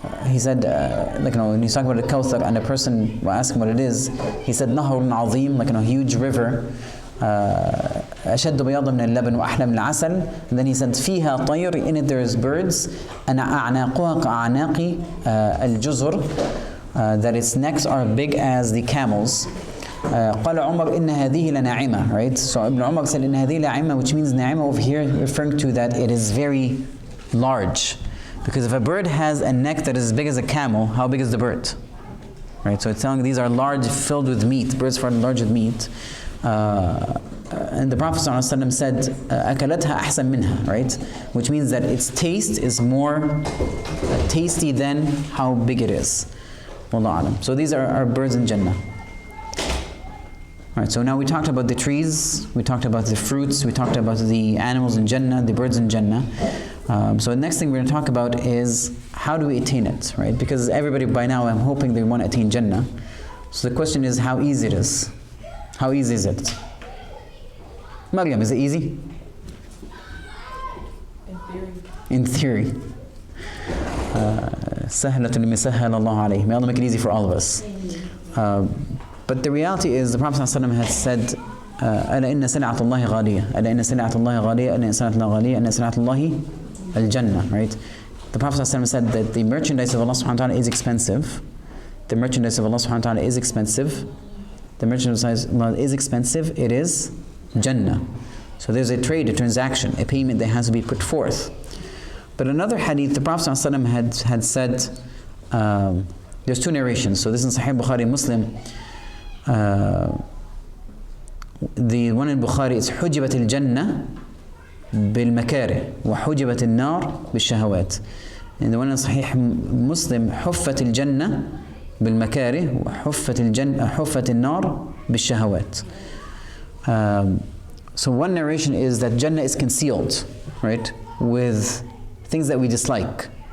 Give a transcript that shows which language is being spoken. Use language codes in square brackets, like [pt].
[en] He said, when he's talking about al-Kawthar and a person will ask him what it is, he said, Nahrun azim, like a huge river, [ar] أشد بياضا من اللبن وأحلى من العسل. [en] And then he said, [ar] فيها طير, [en] in it there is birds, [ar] أعناقها كأعناق الجزر, [en] that its necks are big as the camels. [ar] قال عمر إن هذه لناعمة, right? [en] So Ibn Umar said [ar] إن هذه لناعمة, [en] which means ناعمة over here referring to that it is very large. Because if a bird has a neck that is as big as a camel, how big is the bird? right? So it's telling these are large, filled with meat, birds large with meat. And the Prophet ﷺ said, [ar] أكلتها أحسن منها, [en] right? Which means that its taste is more tasty than how big it is. Wallahu alam. So these are birds in Jannah. Alright, so now we talked about the trees, we talked about the fruits, we talked about the animals in Jannah, the birds in Jannah. So the next thing we're going to talk about is how do we attain it, right? Because everybody by now, I'm hoping they want to attain Jannah. So the question is how easy it is. How easy is it? Maryam, is it easy? In theory. [ar] سهلة لمن سهل الله عليه. [en] May Allah make it easy for all of us. [ar] But the reality is the Prophet ﷺ has said, ألا إن سلعة الله غالية, ألا إن سلعة الله غالية, ألا إن سلعة الله غالية, أن سلعة الله الجنة, right? [en] The Prophet ﷺ said that the merchandise of Allah subhanahu wa ta'ala is expensive. The merchandise of Allah subhanahu wa ta'ala is expensive. The merchandise of Allah is expensive. It is Jannah. So there's a trade, a transaction, a payment that has to be put forth. But another hadith, the Prophet ﷺ had said, there's two narrations. So this is Sahih Bukhari Muslim. The one in Bukhari is [ar] حجبت الجنة بالمكاره وحجبت النار بالشهوات. [en] And the one in Sahih Muslim [ar] حفت الجنة بالمكاره وحفت النار بالشهوات. [en] So one narration is that Jannah is concealed, right, with things that we dislike.